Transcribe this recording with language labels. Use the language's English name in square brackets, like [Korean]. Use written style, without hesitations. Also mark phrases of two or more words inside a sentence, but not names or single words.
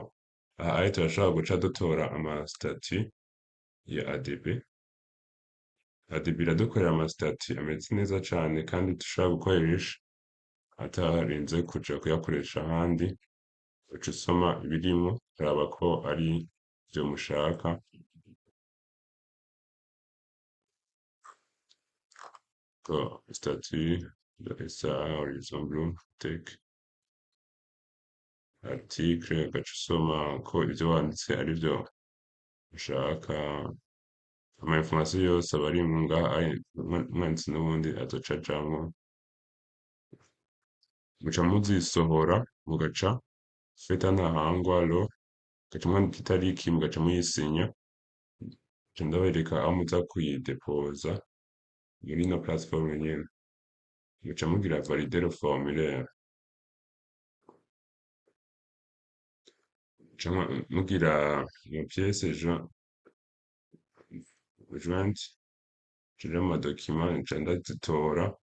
[Rundi] Aha turashobora guca dutora ama statut ya ADB. ADB iradukorera ama statut ameze neza cane kandi dushobora gukoresha atarinze kuja kuyakoresha ahandi, uca usoma ibirimwo ukaraba ko ari ivyo mushaka. [French] Statut de SA [English] horizon blue text [French] article, [Rundi] ugaca usoma ko ivyo wanditse arivyo ushaka. Ama information yose aba arimwo ngaha, umwanditsi n'ubundi azoca ajamwo. Muca muzisohora mugaca feta ntahangwa lo, mugaca mwandika itariki mugaca muyisinya, nca ndabereka aho muza kuyidepoza muri ino plateforme nyene, muca mugira [French] valider le formulaire, [Rundi] muca mugira iyo [French] pièce jointe, [Rundi] nshira mu document, nca ndazitora,